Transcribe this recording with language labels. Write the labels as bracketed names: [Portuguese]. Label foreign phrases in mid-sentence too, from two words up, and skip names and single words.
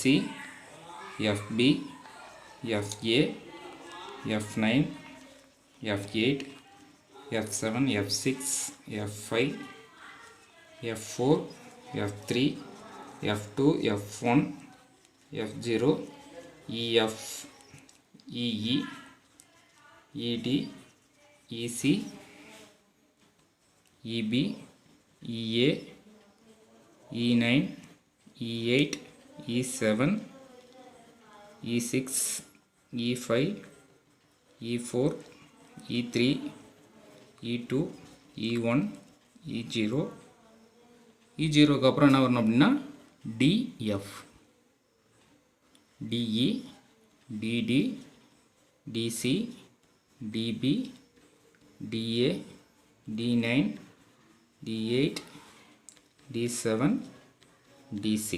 [English] FB, FA, F9, F8, F7, F6, F5, F4, F3, F2, F1, F0, EF, EE, ED, EC, EB, EA, E9, E8, E7, E6, E5, E4, E3, E2, E1, E0. [Tamil] E0க்கு அப்புறம் என்ன வரணும் அப்படின்னா [English] DF, DE, DD, DC, DB, DA, D9, D8, D7, D6.